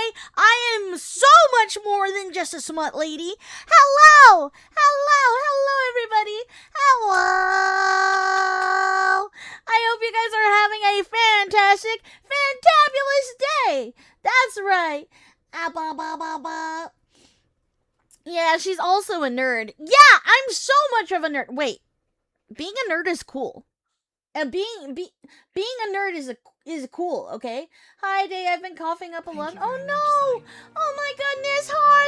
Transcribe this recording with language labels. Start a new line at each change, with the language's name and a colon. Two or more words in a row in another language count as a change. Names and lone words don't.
English: I am so much more than just a smut lady. Hello. Hello. Hello, everybody. Hello. I hope you guys are having a fantastic, fantabulous day. That's right. Ah, ba, ba, ba, ba. Yeah, she's also a nerd. Yeah, I'm so much of a nerd. Wait. Being a nerd is cool. And being a nerd is cool, okay? Hi, Day. I've been coughing up a lot. Oh no! Oh my goodness, Heart!